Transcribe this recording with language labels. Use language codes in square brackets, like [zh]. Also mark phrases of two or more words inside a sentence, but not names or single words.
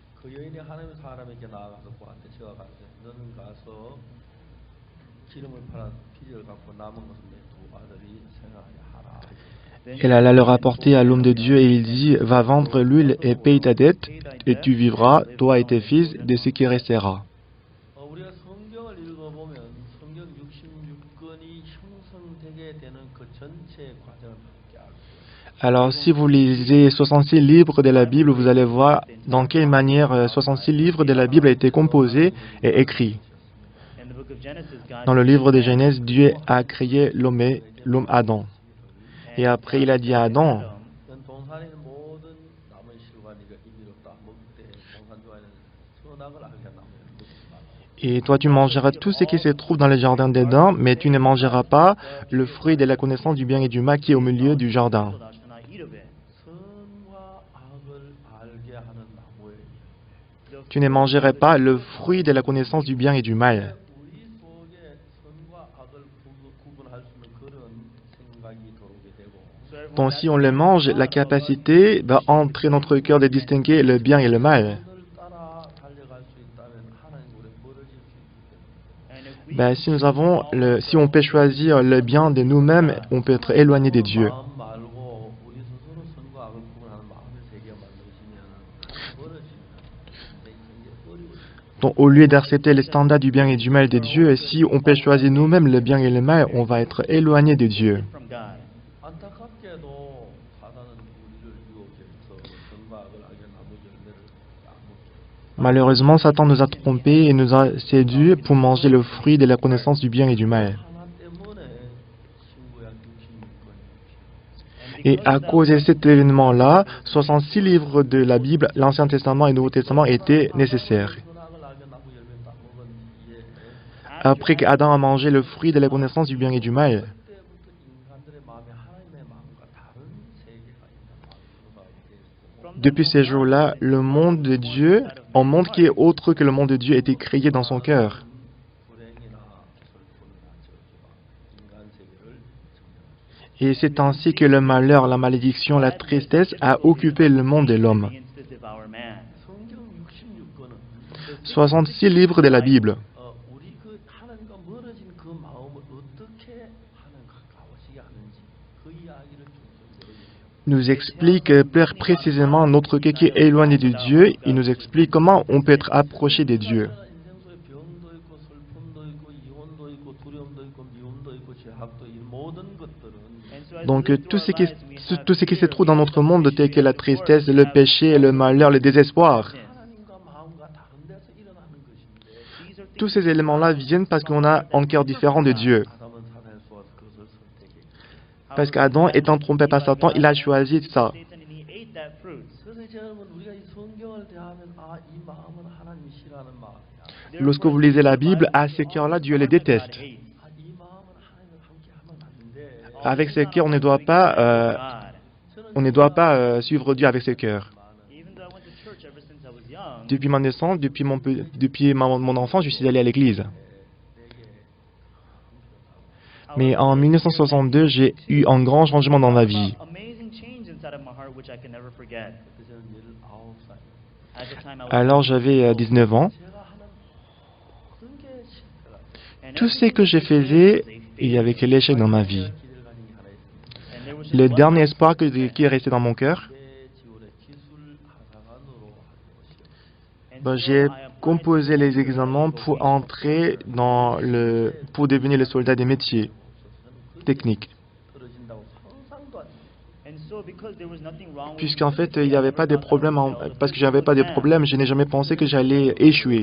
[fr] Elle alla le rapporter à l'homme de Dieu et il dit, va vendre l'huile et paye ta dette, et tu vivras, toi et tes fils, de ce qui restera. [ko] 우리가 성경을 읽어보면 성경 66권이 형성되게 되는 그 전체 과정을 함께 알 수 있어요. [fr] Alors, si vous lisez 66 livres de la Bible, vous allez voir dans quelle manière 66 livres de la Bible a été composé et écrit. Dans le livre de Genèse, Dieu a créé l'homme Adam. Et après, il a dit à Adam, [ko] 넌 동산에 있는 모든 나무의 실과 네가 임의롭다 먹되 동산 좋아하는 선악을 알게 한 나무를 먹지 말라. [fr] et toi tu mangeras tout ce qui se trouve dans le jardin d'Éden, mais tu ne mangeras pas le fruit de la connaissance du bien et du mal qui est au milieu du jardin. [ko] 선과 악을 알게 하는 나무의 [fr] Tu ne mangeras pas le fruit de la connaissance du bien et du mal. [ko] 우리 속에 선과 악을 구분할 수 있는 그런 생각이 들어오게 되고 [fr] Donc si on le mange, la capacité va entrer dans notre cœur de distinguer le bien et le mal. [ko] 선을 따라 달려갈 수 있다면 하나님 우리 멀어질 수 있기 때문에 [fr] Ben, si on peut choisir le bien de nous-mêmes, on peut être éloigné de Dieu. [ko] 마음 말고 우리 스스로 선과 악을 구분하는 마음의 세계가 만들어지면 멀어지면 내 인생이 어려워져요. [fr] Donc, au lieu d'accepter les standards du bien et du mal de Dieu, si on peut choisir nous-mêmes le bien et le mal, on va être éloigné de Dieu. [ko] 안타깝게도 사단은 우리를 유혹해서 선과 악을 악의 나무 열매를 안 먹게. [fr] Malheureusement, Satan nous a trompés et nous a séduits pour manger le fruit de la connaissance du bien et du mal. [ko] 하나 때문에 신구약 66권이 [fr] Et à cause de cet événement-là, 66 livres de la Bible, l'Ancien Testament et le Nouveau Testament étaient nécessaires. [ko] 선악을 악의 나무 열매 딱 먹은 뒤에 [fr] Après qu'Adam a mangé le fruit de la connaissance du bien et du mal, [ko] 그때부터 인간들의 마음에 하나님의 마음과 다른 세계가 있는 마음이 되었고 [fr] depuis ces jours-là, le monde de Dieu, un monde qui est autre que le monde de Dieu, était créé dans son cœur. [ko] 불행이나 슬픔이나 저주가 인간 세계를 점령하고 [fr] Et c'est ainsi que le malheur, la malédiction, la tristesse a occupé le monde de l'homme. [ko] 성경 66권은 [fr] 66 livres de la Bible [ko] 우리 그 하나님과 멀어진 그 마음을 어떻게 하나님과 가까워지게 하는지 그 이야기를 좀 [fr] nous expliquent plus précisément notre cœur qui est éloigné de Dieu. Il nous explique comment on peut être approché de Dieu. [ko] 인생 속에 병도 있고 슬픔도 있고 이혼도 있고 두려움도 있고 미움도 있고 죄악도 이 모든 것들은 [fr] Donc tout ce qui se trouve dans notre monde, tel que la tristesse, le péché, le malheur, le désespoir, [ko] 하나님과 마음과 다른 데서 일어나는 것인데 [fr] tous ces éléments-là viennent parce qu'on a un cœur différent de Dieu. [ko] 아담은 사단에 쏘아서 그것을 선택했고 [fr] Parce qu'Adam, étant trompé par Satan, il a choisi ça. [ko] 그래서 이제 여러분 우리가 이 성경을 대하면 이 마음은 하나님이 싫어하는 마음이야. [fr] Lorsque vous lisez la Bible, à ce cœur-là, Dieu les déteste. [ko] 이 마음은 하나님을 함께 하면 안 돼. [fr] Avec ce cœur, on ne doit pas suivre Dieu avec ce cœur. Depuis ma naissance, depuis mon enfance, je suis allé à l'église. Mais en 1962, j'ai eu un grand changement dans ma vie. [ko] 그때는 19살. [fr] Alors j'avais 19 ans. [ko] 제가 하는 모든 게 실패가. [fr] Tout ce que je faisais, il y avait que l'échec dans ma vie. [ko] 기대를 가진 게 하나 있습니다. [fr] Le dernier espoir qui est resté dans mon cœur, [ko] 지원의 기술 하사관으로 하는 것이요. [fr] j'ai composé les examens pour entrer pour devenir le soldat des métiers techniques. [ko] 떨어진다고 상상도 안 해요. [fr] Puisqu'en fait, il n'y avait pas de problème, parce que j'avais pas de problème, je n'ai jamais pensé que j'allais échouer.